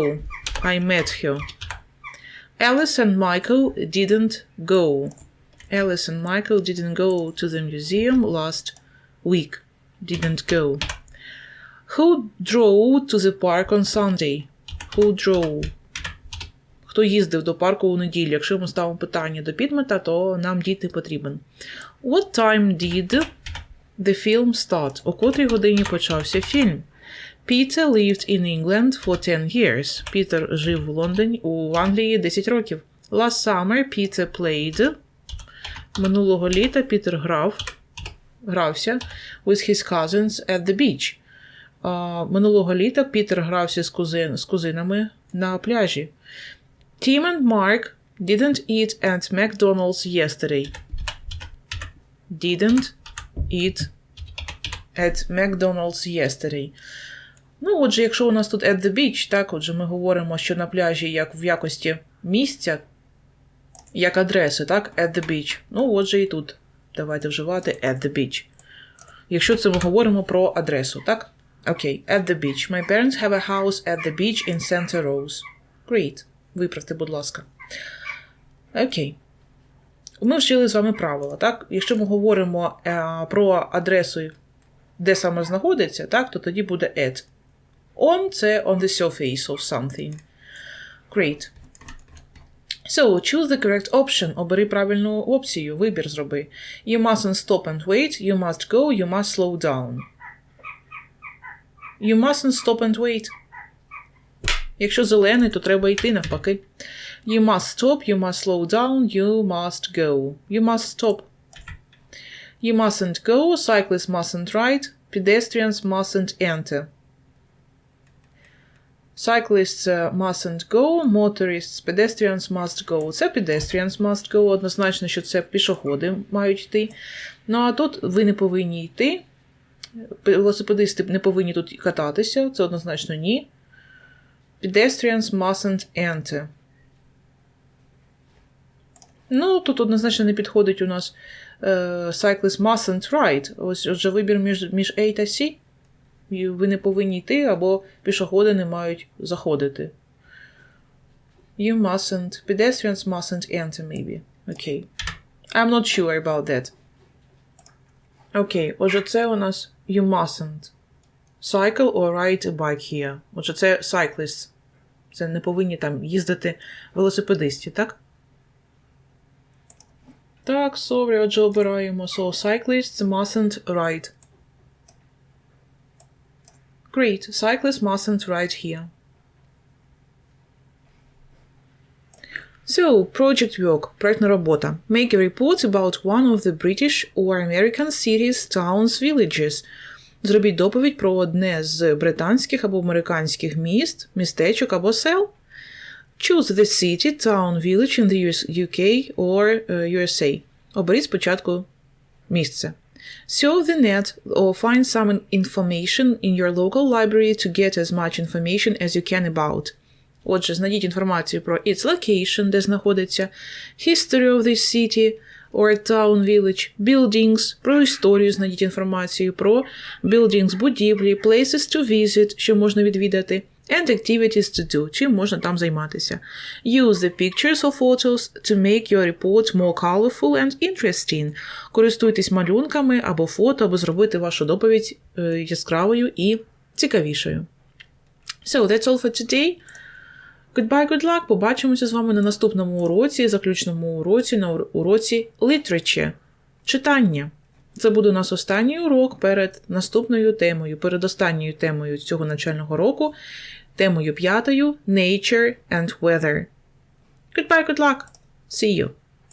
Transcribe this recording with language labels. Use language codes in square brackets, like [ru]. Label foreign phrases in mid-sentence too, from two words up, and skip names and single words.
[en] I met her. Alice and Michael didn't go. Alice and Michael didn't go to the museum last week. Didn't go. Who drove to the park on Sunday? Who drove? [uk] Хто їздив до парку у неділю? Якщо ми ставимо питання до підмета, то нам дійти потрібен. [en] What time did the film start? [uk] О котрій годині почався фільм? [en] Peter lived in England for 10 years. [uk] Пітер жив в Англії 10 років. [en] Last summer Peter played. [uk] Минулого літа Пітер грався [en] with his cousins at the beach. [uk] Минулого літа Пітер грався з кузинами на пляжі. [en] Tim and Mark didn't eat at McDonald's yesterday. Didn't eat at McDonald's yesterday. [uk] Ну, отже, якщо у нас тут [en] at the beach, [uk] так, отже, ми говоримо, що на пляжі як в якості місця, як адреси, так, [en] at the beach. [uk] Ну, отже, і тут давайте вживати [en] at the beach. [uk] Якщо це ми говоримо про адресу, так? Окей, [en] at the beach. My parents have a house at the beach in Santa Rose. Great. [uk] Виправте, будь ласка. Окей. Ми вчили з вами правила, так? Якщо ми говоримо про адресу, де саме знаходиться, так, то тоді буде at. [en] On – це on the surface of something. Great. So, choose the correct option. [uk] Обери правильну опцію, вибір зроби. [en] You mustn't stop and wait. You must go. You must slow down. You mustn't stop and wait. [uk] Якщо зелений, то треба йти навпаки. [en] You must stop. You must slow down. You must go. You must stop. You mustn't go. Cyclists mustn't ride. Pedestrians mustn't enter. Cyclists mustn't go, motorists, pedestrians must go. Це pedestrians must go, [uk] однозначно, що це пішоходи мають йти. Ну, а тут ви не повинні йти. Велосипедисти не повинні тут кататися, це однозначно ні. [en] Pedestrians mustn't enter. [uk] Ну, тут однозначно не підходить у нас [en] cyclists mustn't ride. [uk] Ось, отже, вибір між A та C. Ви не повинні йти, або пішоходи не мають заходити. [en] You mustn't. Pedestrians mustn't enter, maybe. Окей. I'm not sure about that. [uk] Окей. Отже, це у нас [en] you mustn't. Cycle or ride a bike here. [uk] Отже, це cyclists. Це не повинні там їздити велосипедисти, так? Так, sorry, отже, обираємо. [en] So, cyclists mustn't ride. Great. Cyclists mustn't ride here. So, project work. [uk] Проектна робота. [en] Make a report about one of the British or American cities, towns, villages. [uk] Зробіть доповідь про одне з британських або американських міст, містечок або сел. [en] Choose the city, town, village in the UK or USA. [uk] Оберіть спочатку місце. [en] Surf the net or find some information in your local library to get as much information as you can about. [uk] Отже, знайдіть інформацію про [en] its location, [uk] де знаходиться, [en] history of this city or town, village, buildings, [uk] про історію знайдіть інформацію про buildings, будівлі, [en] places to visit, [uk] що можна відвідати, [en] and activities to do, [uk] чим можна там займатися. [en] Use the pictures or photos to make your report more colorful and interesting. [uk] Користуйтесь малюнками або фото, аби зробити вашу доповідь яскравою і цікавішою. [en] So, that's all for today. Goodbye, good luck. [uk] Побачимося з вами на наступному уроці, заключному уроці, на уроці literature. Читання. Це буде у нас останній урок перед наступною темою, перед останньою темою цього навчального року, темою 5 – [en] Nature and Weather. Goodbye, good luck. See you.